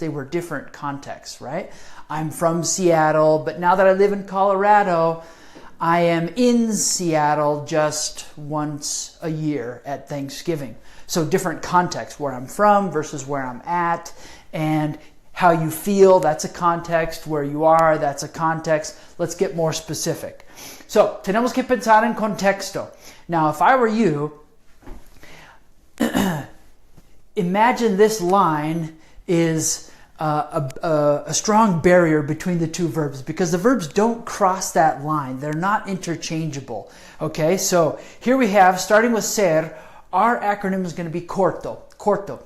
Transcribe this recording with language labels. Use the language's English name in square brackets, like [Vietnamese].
[English] They were different contexts, right? I'm from Seattle, but now that I live in Colorado, I am in Seattle just once a year at Thanksgiving. So different context, where I'm from versus where I'm at, and how you feel, that's a context. Where you are, that's a context. Let's get more specific. [Spanish] So, tenemos que pensar en contexto. [English] Now, if I were you, imagine this line is a strong barrier between the two verbs because the verbs don't cross that line. They're not interchangeable. Okay, so here we have, starting with ser, our acronym is going to be corto. Corto.